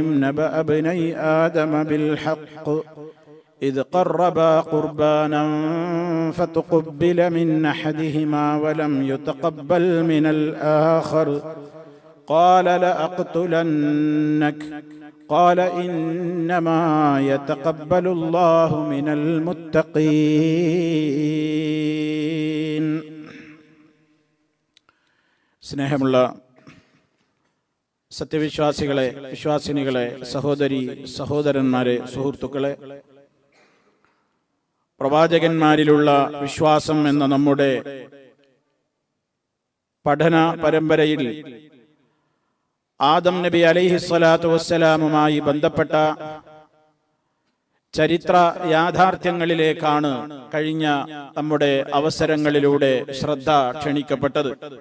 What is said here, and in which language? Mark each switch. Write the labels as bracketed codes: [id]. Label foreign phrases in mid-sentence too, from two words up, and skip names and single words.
[ar] نبأ ابني آدم بالحق إذ قربا قربانا فتقبل من أحدهما ولم يتقبل من الآخر قال لأقتلنك قال إنما يتقبل الله من المتقين. [ml] സ്നേഹമുള്ള സത്യവിശ്വാസികളെ, വിശ്വാസിനികളെ, സഹോദരി സഹോദരന്മാരെ, സുഹൃത്തുക്കളെ, പ്രവാചകന്മാരിലുള്ള വിശ്വാസം എന്ന നമ്മുടെ പഠന പരമ്പരയിൽ ആദം നബി [ar] عليه الصلاة والسلام [ml] ബന്ധപ്പെട്ട ചരിത്ര യാഥാർത്ഥ്യങ്ങളിലേക്കാണ് കഴിഞ്ഞ നമ്മുടെ അവസരങ്ങളിലൂടെ ശ്രദ്ധ ക്ഷണിക്കപ്പെട്ടത്.